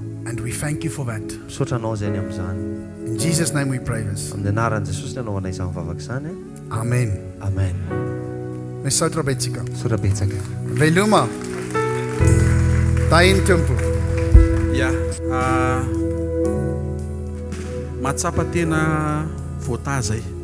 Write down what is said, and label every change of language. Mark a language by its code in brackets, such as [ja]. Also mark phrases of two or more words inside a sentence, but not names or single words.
[en] And we thank you for that. [mg] misaotra anao zay ny amin'izany [en] In Jesus' name we pray this. [mg] amin'ny anaran'i jesosy ny anaovana izany vavaka izany [en] Amen. [mg] amen Misotra betsika. misaotra betsaka Veluma. Tain tempo. Ya, matsapa tena voatazay.